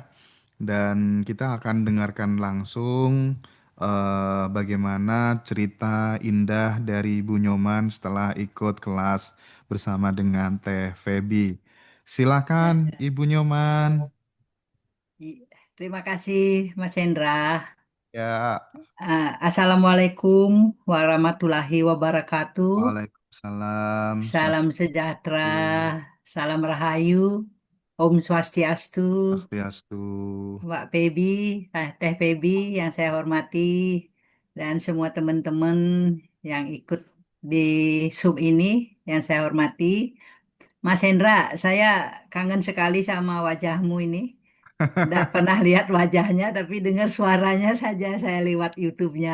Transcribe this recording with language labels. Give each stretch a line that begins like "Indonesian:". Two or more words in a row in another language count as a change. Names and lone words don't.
Indonesian: Dan kita akan dengarkan langsung bagaimana cerita indah dari Ibu Nyoman setelah ikut kelas bersama dengan Teh Feby. Ya, Silakan ya. Ibu Nyoman. Terima kasih Mas Hendra. Ya,
Arabic: السلام عليكم ورحمة الله وبركاته.
Indonesian: Waalaikumsalam. Salam sejahtera, Swastiastu. salam rahayu, Om Swastiastu, Swastiastu. Mbak Pebi, Teh Pebi yang saya hormati, dan semua teman-teman yang ikut di Zoom ini yang saya hormati. Mas Hendra, saya kangen sekali sama wajahmu ini. Nggak pernah lihat wajahnya, tapi dengar suaranya saja saya lewat YouTube-nya.